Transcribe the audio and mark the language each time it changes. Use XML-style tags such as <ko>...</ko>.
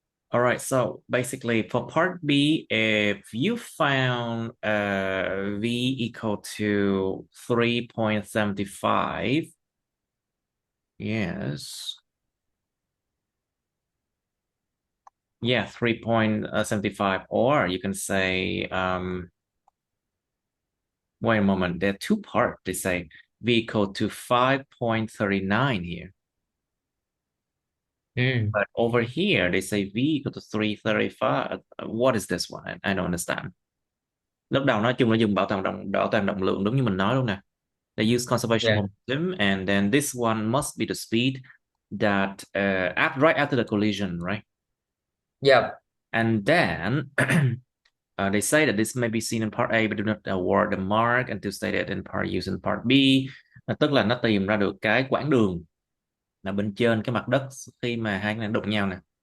<en>All right, so basically for part B, if you found V equal to 3.75, yes, yeah, 3.75, or you can say, wait a moment, there are two parts. They say V equal to 5.39 here. Mm. But over here, they say V equal to 335. What is this one? I don't understand.</en> <vi>Lúc đầu nói chung là dùng bảo toàn động lượng đúng như mình nói luôn nè.</vi> <en>They use conservation Yeah. momentum, and then this one must be the speed that right after the collision, right? Yeah. And then they say that this may be seen in part A, but do not award the mark until stated in part used in part B.</en> <vi>Tức là nó tìm ra được cái quãng đường là bên trên cái mặt đất khi mà hai cái này đụng nhau nè.</vi>